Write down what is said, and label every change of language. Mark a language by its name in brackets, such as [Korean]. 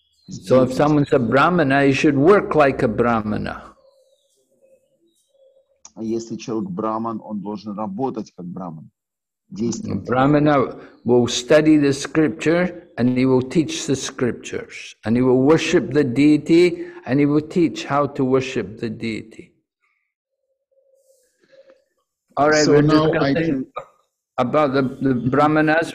[English] So if someone's a Brahmana, he should work like a Brahmana. [Russian] Если человек браман, он должен работать как браман. [English] A Brahmana will study the scripture and he will teach the scriptures. And he will worship the deity and he will teach how to worship the deity. All right, so we're now discussing about the Brahmanas.